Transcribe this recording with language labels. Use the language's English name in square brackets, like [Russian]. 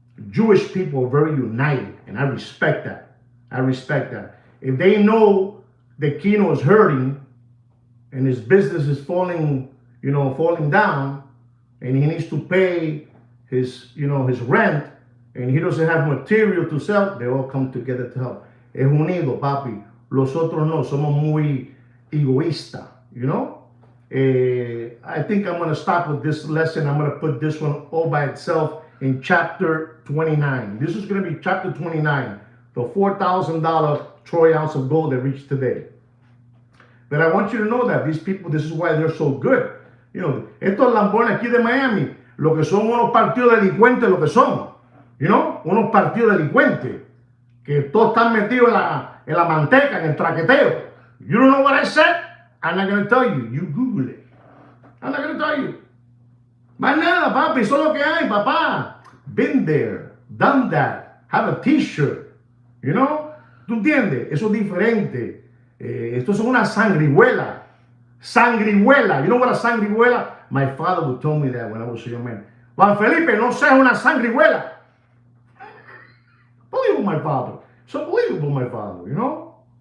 [English] Jewish people are very united, and I respect that. If they know that Kino is hurting and his business is falling down, and he needs to pay his rent, and he doesn't have material to sell, they all come together to help. [Spanish] Es unido, papi. Los otros no, somos muy egoísta, [English] you know? I think I'm going to stop with this lesson. I'm going to put this one all by itself in chapter 29. This is going to be chapter 29, the $4,000 troy ounce of gold that reached today. But I want you to know that these people, this is why they're so good. You know, [Spanish] estos lambones aquí de Miami, lo que son unos partidos delincuentes, lo que son. [English] You know, [Spanish] unos partidos delincuentes. Que todos están metidos en la manteca, en el traqueteo. [English] You don't know what I said? I'm not going to tell you. You Google it. I'm not going to tell you. [Spanish] Más nada, papi. Eso es lo que hay, papá. [English] Been there. Done that. Have a t-shirt. You know? [Spanish] ¿Tú entiendes? Eso es diferente. Esto es una sangrihuela. [English] Sangrihuela. You know what a sangrihuela? My father would tell me that when I was a young man. Juan Felipe, [Spanish] no seas una sangrihuela. [English] Unbelievable, my father. It's unbelievable, my father, you know?